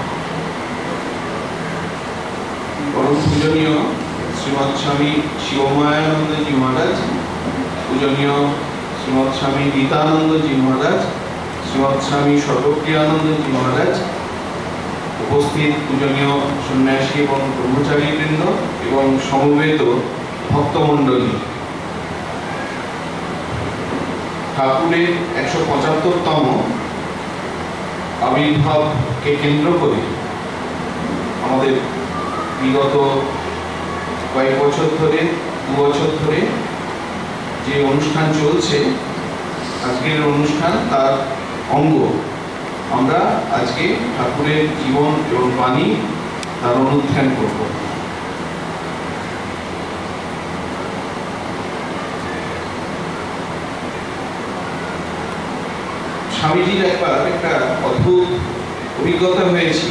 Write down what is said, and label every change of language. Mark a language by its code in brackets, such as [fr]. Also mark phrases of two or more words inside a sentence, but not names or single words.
[hi] परम पूजनीय श्रीमद स्वामी शिवमायानंद जी महाराज, पूजनीय श्रीमद स्वामी गीतानंद जी महाराज, श्रीमद स्वामी सर्वप्रियानंद जी महाराज, उपस्थित पूजनीय सन्यासी एवं ब्रह्मचारी वृंद एवं समवेत भक्तमंडली, [bn] ঠাকুরের ১৭৫তম আবির্ভাব কে কেন্দ্র করে আমাদের বিগত कয়েক বছর ধরে 2 বছর ধরে যে অনুষ্ঠান চলছে, আজকের অনুষ্ঠান তার অঙ্গ। আমরা আজকে ঠাকুরের জীবন এবং বাণী তার অনুধ্যান করব। স্বামীজির একবার একটা অদ্ভুত অভিজ্ঞতা হয়েছিল।